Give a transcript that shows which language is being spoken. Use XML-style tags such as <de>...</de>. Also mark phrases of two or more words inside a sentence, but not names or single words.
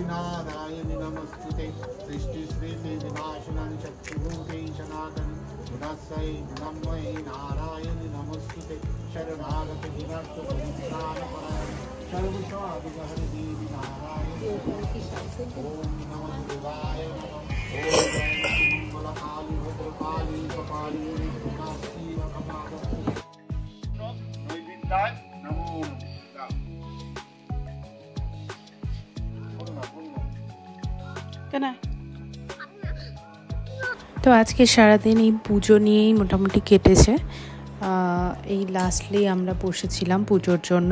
<sa>नारायणि नमस्तुते सृष्टि स्थिति विनाशनं शक्तिभूते सनातन गुणस्य नमः नारायणि नमस्तुते शरणागत विनर्त परित्राण सर्वस्वादिहर देवी नारायणि ओम नमः शिवाय ओम मंगल काली भद्रकाली कपाली काशी कपाल</sa> <bn>তো আজকে সারাদিন এই পুজো নিয়েই মোটামুটি কেটেছে। এই লাস্টলি আমরা বসেছিলাম পুজোর জন্য।</bn>